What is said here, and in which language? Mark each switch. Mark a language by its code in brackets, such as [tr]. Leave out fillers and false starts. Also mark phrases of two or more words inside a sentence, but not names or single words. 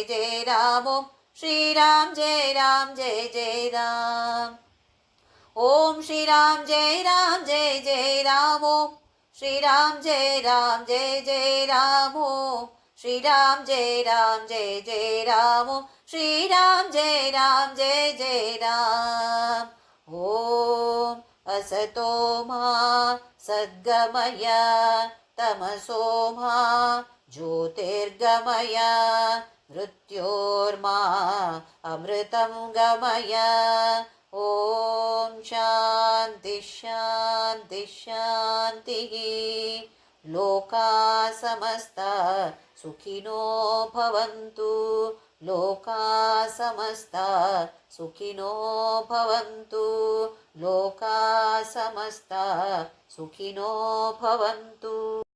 [sa] జయ రామ్, ఓం శ్రీరామ్ జయ రామ్ జయ జయ రామ్, ఓం శ్రీరామ్ జయ రామ్ జయ జయ రామ్, ఓం శ్రీరామ్ జయ రామ్ జయ జయ రామ్, ఓం శ్రీరామ్ జయ రామ్ జయ జయ రామ్, ఓం శ్రీరామ్ జయ రామ్ జయ జయ రామ్, ఓం असतो मा सद्गमय तमसो मा ज्योतिर्गमय मृत्योर्मा अमृतं गमय, ॐ शान्ति शान्ति शान्तिः, लोका समस्ता सुखिनो भवन्तु, लोका समस्ता सुखिनो भवन्तु, लोका समस्ता सुखिनो भवन्तु।